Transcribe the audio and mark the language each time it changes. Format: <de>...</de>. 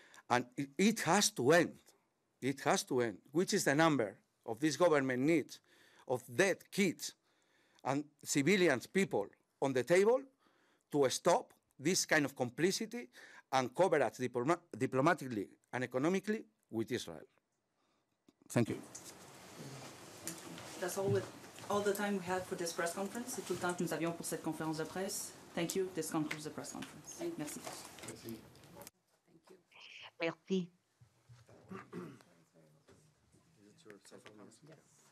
<en>And it has to end. It has to end. Which is the number of this government needs of dead kids and civilians, people on the table to stop this kind of complicity and coverage diplomatically and economically with Israel. Thank you. That's all the time we had for this press conference.</en> <fr>C'est tout le temps que nous avions pour cette conférence de presse.</fr> <en>Thank you. This concludes the press conference.</en> <fr>Merci. Merci. Merci.</fr> <en>Is it your cell phone? Yes.</en>